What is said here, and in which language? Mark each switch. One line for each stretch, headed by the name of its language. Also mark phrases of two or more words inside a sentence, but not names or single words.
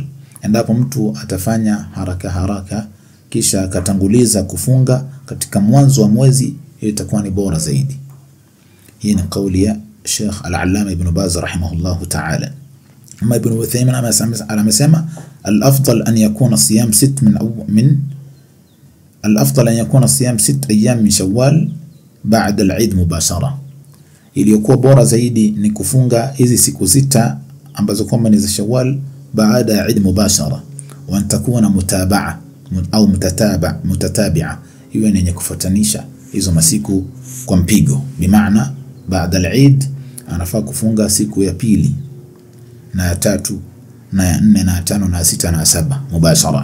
Swahili: Endapo mtu atafanya haraka kisha akatanguliza kufunga katika mwanzo wa mwezi, itakuwa ni bora zaidi. Hii ni kauli ya Sheikh Al-Allama Ibn Baz
Arabic: رحمه الله تعالى.
Swahili: Ama Ibn Uthaymin amesema
Arabic: الأفضل أن يكون صيام 6 أيام من شوال بعد العيد مباشرة.
Swahili: iliyokuwa bora zaidi ni kufunga hizi siku 6 ambazo kwamba ni za Shawwal baada ya Eid mubashara,
Arabic: وأن تكون متتابعة
Swahili: au mutatabi'a, iwe ni yenye kufuatanisha hizo masiku kwa mpigo. Bimaana baada al-Eid anafaa kufunga siku ya pili na ya tatu na ya 4 na 5 na 6 na 7 mubashara.